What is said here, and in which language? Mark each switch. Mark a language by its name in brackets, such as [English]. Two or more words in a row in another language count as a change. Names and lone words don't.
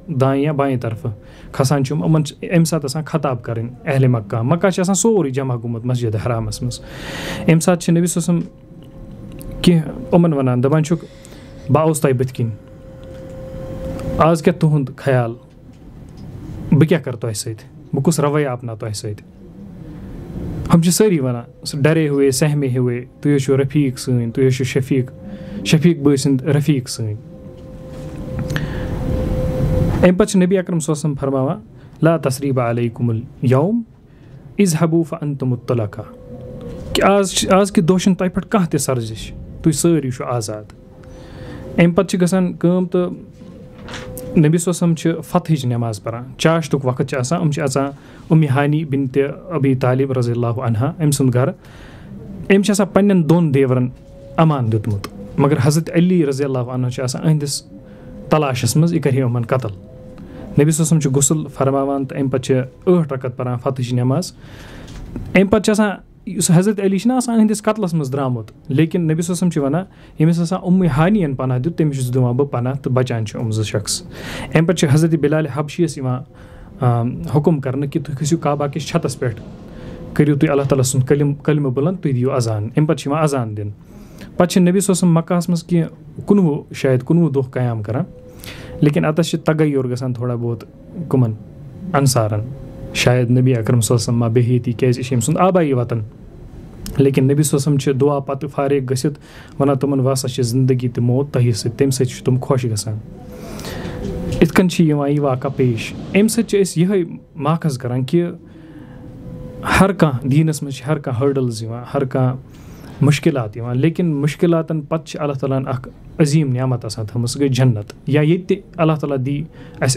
[Kashmiri] دایہِ یا بایہِ طرفہٕ کھسان چھِ یِمَن چھِ اَمہِ ساتہٕ آسان خطاب کَرٕنۍ اہلِ مکہ چھِ آسان سورُے جمع گوٚمُت مسجِد حرامَس منٛز اَمہِ ساتہٕ چھِ نبی [Arabic] صلی اللہ علیہ وسلم [Kashmiri] کینٛہہ یِمَن وَنان دَپان چھُکھ بہٕ آوُس تۄہہِ بٕتھِ کِنۍ آز کیٛاہ تُہُنٛد خیال بہٕ کیٛاہ کَرٕ تۄہہِ سۭتۍ بہٕ کُس رویہ اَپناو تۄہہِ سۭتۍ ہُم چھِ سٲری وَنان سُہ [Urdu] ڈرے ہوے سہمے ہوے [Kashmiri] تُہۍ حظ چھِو رفیٖق سٲنۍ تُہۍ حظ چھِو شفیٖق بٲے سٕنٛدۍ رفیٖق سٲنۍ اَمہِ پَتہٕ چھِ نبی اکرم [Arabic] صلی اللہ علیہ وسلم [Kashmiri] فرماوان [Arabic] لا تثریٖبَ علیکُم الیوم اذهبوا فانتم الطلقاء [Kashmiri] کہِ آز کہِ دۄہ چھُنہٕ تۄہہِ پٮ۪ٹھ کانٛہہ تہِ سرزش تُہۍ سٲری چھُو آزاد اَمہِ پَتہٕ چھِ گژھان کٲم تہٕ نبی [Arabic] صلی اللہ علیہ وسلم [Kashmiri] چھِ فتحٕچ نٮ۪ماز پَران چاشتُک وقت چھِ آسان یِم چھِ اژان ہانی بِنتِ ابی طالب [Arabic] رضی اللہ عنہا [Kashmiri] أمۍ سُنٛد گرٕ أمۍ چھِ آسان پنٛنٮ۪ن 2 دیورَن امان دیُتمُت مگر حضرت علی [Arabic] رضی اللہ عنہ [Kashmiri] چھِ آسان أہنٛدِس تلاشَس منٛز یہِ کَرِ یِمَن قتل نبی [Arabic] صلی اللہ علیہ وسلم [Kashmiri] چھُ غسل فرماوان تہٕ اَمہِ پَتہٕ چھِ 8 رکعت پَران فتحٕچ نٮ۪ماز اَمہِ پَتہٕ چھِ آسان یُس حضرت علی چھِنہ آسان أہنٛدِس قتلَس منٛز درٛامُت لیکِن نبی [Arabic] صلی اللہ علیہ وسلم [Kashmiri] چھِ وَنان ییٚمِس آسان ہانِیَن پناہ دیُت تٔمِس چھُس دِوان بہٕ پناہ تہٕ بَچان چھِ 2 شخص اَمہِ پَتہٕ چھِ حضرت بِلال حبشیَس یِوان حُکُم کَرنہٕ کہِ تُہۍ کھٔسِو کعبہ کِس چھتَس پٮ۪ٹھ کٔرِو تُہۍ اللہ تعالیٰ سُنٛد کلمہٕ بُلنٛد تُہۍ دِیِو اذان اَمہِ پَتہٕ چھِ یِوان اذان دِنہٕ پَتہٕ چھِ نبی [Arabic] صلی اللہ علیہ وسلم [Kashmiri] مکہَس منٛز کینٛہہ 19 دۄہ قیام کَران لیکِن اَتَس چھِ تَگیُر گژھان تھوڑا بہت کٕمَن اَنصارَن شاید نبی اکرم [Arabic] صلی اللہ علیہ وسلم [Kashmiri] ما بیٚہہِ ییٚتی کیٛازِ یہِ چھِ أمۍ سُنٛد آبایی وطن لیکِن نبی [Arabic] صلی اللہ علیہ وسلم [Kashmiri] چھِ دُعا پَتہٕ فارغ گٔژھِتھ وَنان تِمَن وَسا چھِ زندگی تہٕ موت تۄہہِ سۭتۍ تَمہِ سۭتۍ چھِ تِم خۄش گژھان یِتھ کٔنۍ چھِ یِوان یہِ واقعہ پیش اَمہِ سۭتۍ چھِ أسۍ یِہوٚے ماخذ کَران کہِ ہر کانٛہہ دیٖنَس منٛز چھِ ہر کانٛہہ ہٲڈٕلٕز یِوان ہر کانٛہہ مشکلات یِوان لیکن مشکلاتَن پَتہٕ چھِ اللہ تعالیٰ ہَن اَکھ عظیٖم نعمت آسان تھٲومٕژ سُہ گٔے جنت یا ییٚتہِ تہِ اللہ تعالیٰ دی اَسہِ